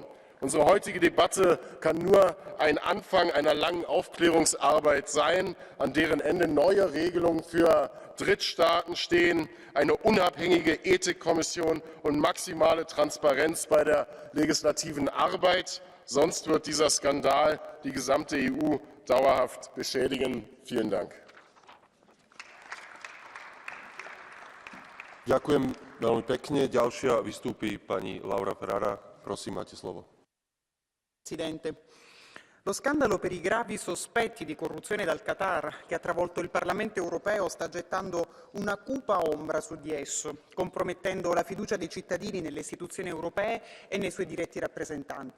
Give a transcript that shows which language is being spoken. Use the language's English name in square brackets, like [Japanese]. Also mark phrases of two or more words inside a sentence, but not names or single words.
[German] Unsere heutige Debatte kann nur ein Anfang einer langen Aufklärungsarbeit sein, an deren Ende neue Regelungen für Drittstaaten stehen, eine unabhängige Ethikkommission und maximale Transparenz bei der legislativen Arbeit. Sonst wird dieser Skandal die gesamte EU dauerhaft beschädigen. Vielen Dank. [Slovak] Ďakujem veľmi pekne. Ďalšia vystúpi pani Laura Ferrara. Prosím, máte slovo. [Italian] Presidente, lo scandalo per i gravi sospetti di corruzione dal Qatar che ha travolto il Parlamento europeo sta gettando una cupa ombra su di esso, compromettendo la fiducia dei cittadini nelle istituzioni europee e nei suoi diretti rappresentanti.